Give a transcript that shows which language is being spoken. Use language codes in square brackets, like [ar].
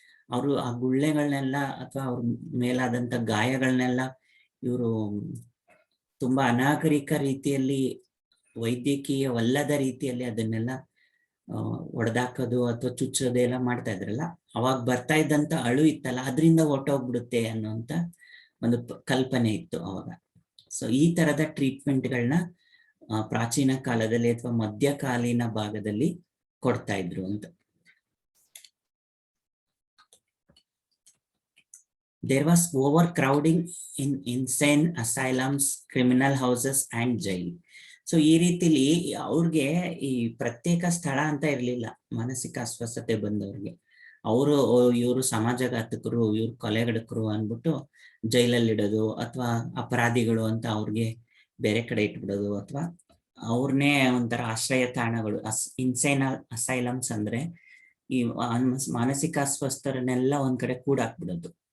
[kn] ಅವರು ಆ ಗುಳ್ಳೆಗಳನ್ನೆಲ್ಲ ಅಥವಾ ಅವ್ರ ಮೇಲಾದಂತ ಗಾಯಗಳನ್ನೆಲ್ಲ ಇವರು ತುಂಬಾ ಅನಾಗರಿಕ ರೀತಿಯಲ್ಲಿ, ವೈದ್ಯಕೀಯವಲ್ಲದ ರೀತಿಯಲ್ಲಿ ಅದನ್ನೆಲ್ಲ ಒಡೆದಾಕೋದು ಅಥವಾ ಚುಚ್ಚೋದೆಲ್ಲ ಮಾಡ್ತಾ ಇದ್ರಲ್ಲ, ಅವಾಗ ಬರ್ತಾ ಇದ್ದಂತ ಅಳು ಇತ್ತಲ್ಲ, ಅದರಿಂದ ಹೊಟ್ಟೋಗ್ಬಿಡುತ್ತೆ ಅನ್ನುವಂತ ಒಂದು ಕಲ್ಪನೆ ಇತ್ತು ಅವಾಗ. ಸೊ ಈ ತರದ ಟ್ರೀಟ್ಮೆಂಟ್ಗಳನ್ನ ಪ್ರಾಚೀನ ಕಾಲದಲ್ಲಿ ಅಥವಾ ಮಧ್ಯಕಾಲೀನ ಭಾಗದಲ್ಲಿ ಕೊಡ್ತಾ ಇದ್ರು ಅಂತ. [en] There was overcrowding in insane asylums, criminal houses and jail. [kn] So ಈ ರೀತಿಲಿ ಅವ್ರಿಗೆ ಈ ಪ್ರತ್ಯೇಕ ಸ್ಥಳ ಅಂತ ಇರ್ಲಿಲ್ಲ ಮಾನಸಿಕ ಅಸ್ವಸ್ಥತೆ ಬಂದವ್ರಿಗೆ. ಇವರು ಸಮಾಜಘಾತಕರು, ಇವ್ರು ಕೊಲೆಗಡಕರು ಅನ್ಬಿಟ್ಟು ಜೈಲಲ್ಲಿ ಇಡೋದು, ಅಥವಾ ಅಪರಾಧಿಗಳು ಅಂತ ಅವ್ರಿಗೆ ಬೇರೆ ಕಡೆ ಇಟ್ಬಿಡೋದು, ಅಥವಾ ಅವ್ರನ್ನೇ ಒಂಥರ ಆಶ್ರಯ ತಾಣಗಳು, ಇನ್ಸೈನ್ ಅಸೈಲಮ್ಸ್ ಅಂದ್ರೆ ಈ ಮಾನಸಿಕ ಅಸ್ವಸ್ಥರನ್ನೆಲ್ಲ ಒಂದ್ ಕಡೆ ಕೂಡಾಕ್ಬಿಡೋದು.